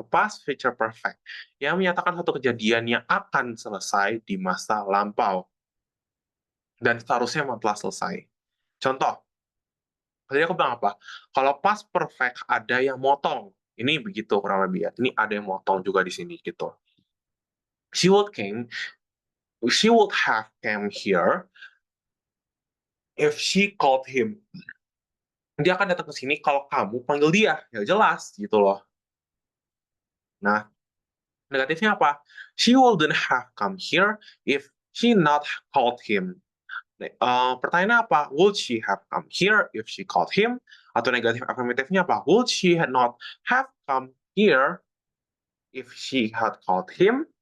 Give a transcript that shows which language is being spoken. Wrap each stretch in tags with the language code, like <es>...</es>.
<id>Past future perfect yang menyatakan satu kejadian yang akan selesai di masa lampau dan seharusnya memang telah selesai. Contoh, tadi aku bilang apa? Kalau past perfect ada yang motong. Ini begitu kurang lebih ya. Ini ada yang motong juga di sini gitu.</id> <en>She would came, she would have came here if she called him.</en> <id>Dia akan datang ke sini kalau kamu panggil dia. Ya jelas gitu loh. Nah, negatifnya apa?</id> <en>She wouldn't have come here if she not called him.</en> <id>Pertanyaannya apa?</id> <en>Would she have come here if she called him?</en> <id>Atau negatif afirmatifnya apa?</id> <en>Would she not have come here if she had called him?</en>